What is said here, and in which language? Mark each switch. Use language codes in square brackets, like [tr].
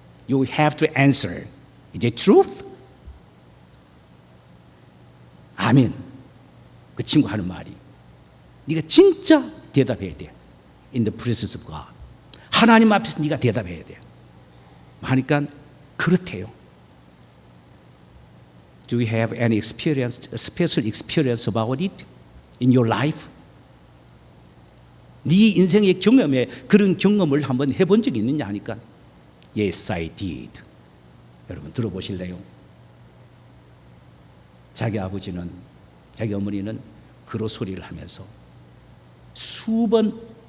[en] You have to answer. Is it truth? [ko] 아멘. 그 친구 하는 말이 네가 진짜 대답해야 돼. [en] In the presence of God. [ko] 하나님 앞에서 네가 대답해야 돼. 하니까 그렇대요. [en] Do you have any experience, a special experience about it in your life? [ko] 네 인생의 경험에 그런 경험을 한번 해본 적이 있느냐 하니까 [en] Yes, I did. [ko] 여러분 들어보실래요? 자기 아버지는, 자기 어머니는 그로 소리를 하면서 수번